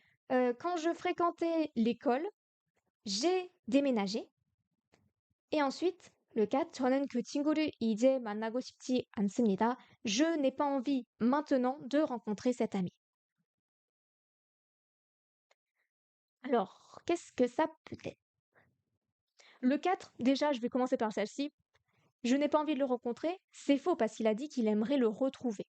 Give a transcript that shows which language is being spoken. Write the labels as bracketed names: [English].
[French] Quand je fréquentais l'école, j'ai déménagé. Et ensuite, le 4, [Korean] 저는 그 친구를 이제 만나고 싶지 않습니다. [French] Je n'ai pas envie maintenant de rencontrer cet ami. Alors, qu'est-ce que ça peut être? Le 4, déjà, je vais commencer par celle-ci. Je n'ai pas envie de le rencontrer. C'est faux parce qu'il a dit qu'il aimerait le retrouver.